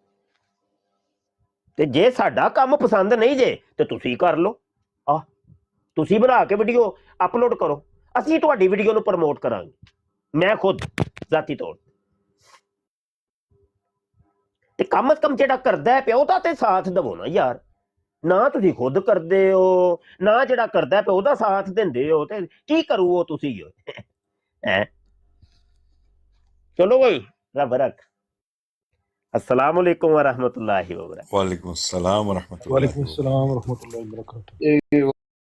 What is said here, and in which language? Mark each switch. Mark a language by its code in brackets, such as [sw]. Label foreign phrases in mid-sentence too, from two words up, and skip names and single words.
[pa] ਤੇ ਜੇ ਸਾਡਾ ਕੰਮ ਪਸੰਦ ਨਹੀਂ ਜੇ ਤੇ ਤੁਸੀਂ ਕਰ ਲਓ, ਤੁਸੀਂ ਬਣਾ ਕੇ ਵੀਡੀਓ ਅਪਲੋਡ ਕਰੋ, ਅਸੀਂ ਤੁਹਾਡੀ ਵੀਡੀਓ ਨੂੰ ਪ੍ਰਮੋਟ ਕਰਾਂਗੇ, ਮੈਂ ਖੁਦ ਜ਼ਾਤੀ ਤੌਰ ਤੇ। [ur] کم سے کم [pa] ਜਿਹੜਾ ਕਰਦਾ ਪਿਆ ਉਹਦਾ ਤੇ ਸਾਥ ਦੇਵੋ ਨਾ ਯਾਰ, ਨਾ ਤੁਸੀਂ ਖੁਦ ਕਰਦੇ ਹੋ ਨਾ ਜਿਹੜਾ ਕਰਦਾ ਪਿਆ ਉਹਦਾ ਸਾਥ ਦਿੰਦੇ ਹੋ, ਤੇ ਕੀ ਕਰੂ ਉਹ ਤੁਸੀਂ ਹੈ। ਚਲੋ ਬਈ ਰੱਬ ਰੱਖ। [ar] السلام عليكم ورحمة الله وبركاته. وعليكم السلام ورحمة الله وعليكم السلام ورحمة الله وبركاته.